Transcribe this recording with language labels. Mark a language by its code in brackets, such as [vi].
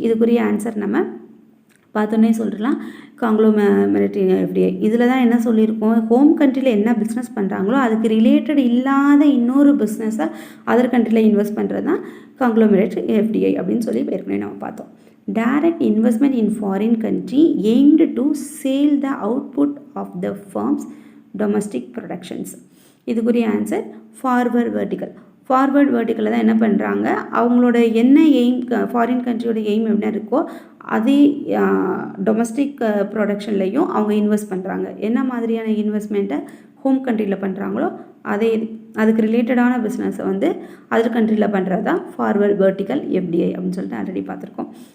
[ta] இதுக்குரிய ஆன்சர் நம்ம பார்த்தோன்னே சொல்லிடலாம், காங்க்ளோமேரேட் எஃப்டிஐ. இதில் தான் என்ன சொல்லியிருக்கோம், ஹோம் கண்ட்ரியில் என்ன பிஸ்னஸ் பண்ணுறாங்களோ அதுக்கு ரிலேட்டட் இல்லாத இன்னொரு பிஸ்னஸை அதர் கண்ட்ரியில் இன்வெஸ்ட் பண்ணுறது தான் காங்க்ளோமேரேட் எஃப்டிஐ அப்படின்னு சொல்லி ஏற்கனவே நம்ம பார்த்தோம். [en] Direct investment in foreign country aimed to sell the output of the firm's domestic productions. [ta] இதுக்குரிய ஆன்சர் ஃபார்வர்ட் வெர்டிக்கல். ஃபார்வர்ட் வெர்டிக்கலில் தான் என்ன பண்ணுறாங்க, அவங்களோட என்ன எய்ம், ஃபாரின் கண்ட்ரியோட எய்ம் என்ன இருக்கோ அதே டொமஸ்டிக் ப்ரொடக்ஷன்லையும் அவங்க இன்வெஸ்ட் பண்ணுறாங்க. என்ன மாதிரியான இன்வெஸ்ட்மெண்ட்டை ஹோம் கண்ட்ரியில் பண்ணுறாங்களோ அதே அதுக்கு ரிலேட்டடான பிஸ்னஸை வந்து அதர் கண்ட்ரியில் பண்ணுறது தான் ஃபார்வர்ட் வெர்டிக்கல் எஃப்டிஐ அப்படின்னு சொல்லிட்டு ஆல்ரெடி பார்த்துருக்கோம்.